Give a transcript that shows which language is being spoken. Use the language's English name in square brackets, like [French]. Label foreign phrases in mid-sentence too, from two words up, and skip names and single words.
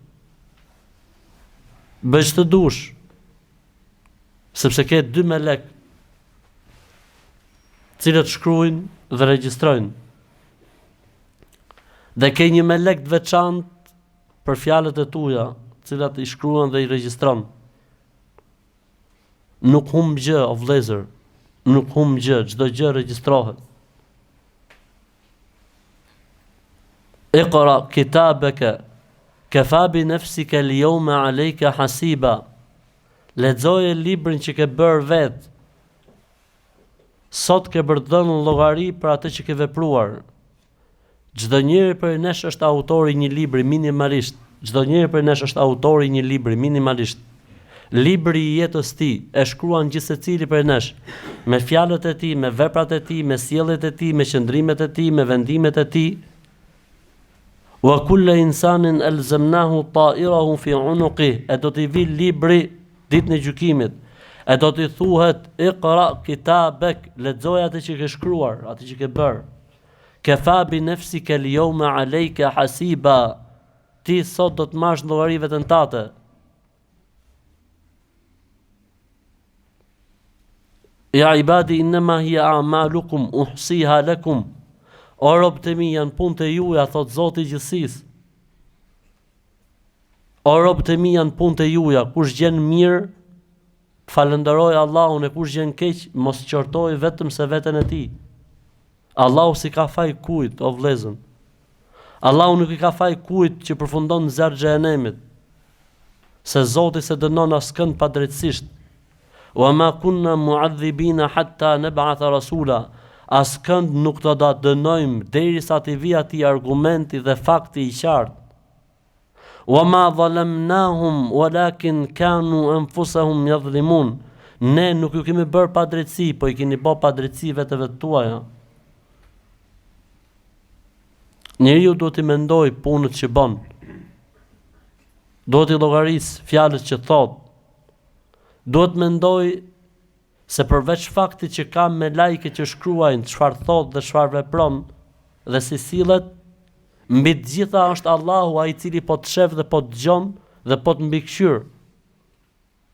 [Albanian] Bëj ç'të duash, sepse ke dy melek, cilët shkruajnë dhe regjistrojnë. Dhe ke një melek të veçantë për fjalët e tuaja, të cilat i shkruan dhe i regjistron. Nuk humb gjë, o vëllezër, nuk humb gjë, çdo gjë regjistrohet. [Arabic] اقرأ كتابك كفى بنفسك اليوم عليك حسيبا. [Albanian] Lexoje librin që ke bërë vet. Sot ke bërë dhënë llogari për atë që ke vepruar. Çdo njeri prej nesh është autori i një libri minimalisht. Çdo njeri prej nesh është autori i një libri minimalisht. Libri i jetës tij e shkruan gjithsecili prej nesh, me fjalët e tij, me veprat e tij, me sjelljet e tij, me qëndrimet e tij, me vendimet e tij. [Arabic] وكل إنسان ألزمناه طائره في عنقه. [Albanian] E do t'i vi libri ditën e gjykimit. E do t'i thuhet [Arabic] اقرأ كتابك, [Albanian] lexoj atë që ke shkruar, atë që ke bërë. [Arabic] كفى بنفسك اليوم عليك حسيبا. [Albanian] Ti sot do të marrësh llogari veten tate. [Arabic] يا عبادي إنما هي أعمالكم أحصيها لكم. [Albanian] O robët e mi, janë punët e juaja, thot Zoti i gjithësisë. O robët e mi, janë punët e juaja, kush gjen mirë, falënderoj Allahun, e kush gjen keq, mos qortoj vetëm se veten e tij. Allahu si ka faj kujt, o vëllezër. Allahu nuk i ka faj kujt që përfundon në zjarr xhenemit. Se Zoti se dënon askënd pa drejtësisht. [Arabic] وما كنا معذبين حتى نبعث رسولا. [Albanian] Askënd nuk do ta dënojmë derisa të vijë atij argumenti dhe fakti i qartë. [Arabic] وما ظلمناهم ولكن كانوا أنفسهم يظلمون. [Albanian] Ne nuk ju kemi bërë padrejtësi, po i keni bërë padrejtësi vetëve tuaja. Njeriu duhet të mendoj punët që bën. Duhet të llogarisë fjalët që thot. Duhet mendoj se përveç faktit që ka me lajke që shkruajnë çfarë thot dhe çfarë vepron dhe si sillet, mbi të gjitha është Allahu ai i cili po të shef dhe po të dëgjon dhe po të mbikëqyr.